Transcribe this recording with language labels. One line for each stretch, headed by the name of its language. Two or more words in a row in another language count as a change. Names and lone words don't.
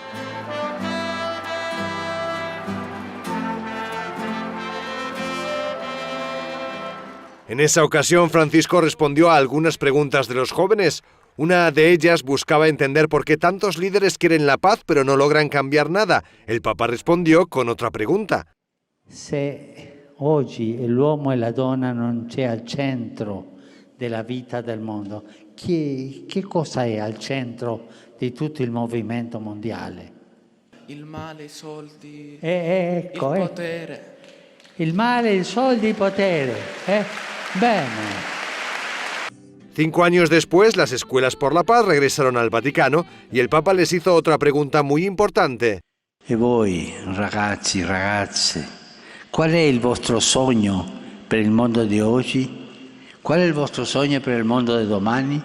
Spanish: En esa ocasión, Francisco respondió a algunas preguntas de los jóvenes. Una de ellas buscaba entender por qué tantos líderes quieren la paz pero no logran cambiar nada. El Papa respondió con otra pregunta.
Italian: Se oggi l'uomo e la donna non c'è al centro della vita del mondo, che cosa è al centro di tutto il movimento mondiale? Il male, i soldi, Ecco, il potere. Il male, i soldi, il potere. Bene.
Spanish: 5 años después, las Escuelas por la Paz regresaron al Vaticano y el Papa les hizo otra pregunta muy importante.
Italian: E voi, ragazzi, ragazze, qual è il vostro sogno per il mondo di oggi? Qual è il vostro sogno per il mondo di domani?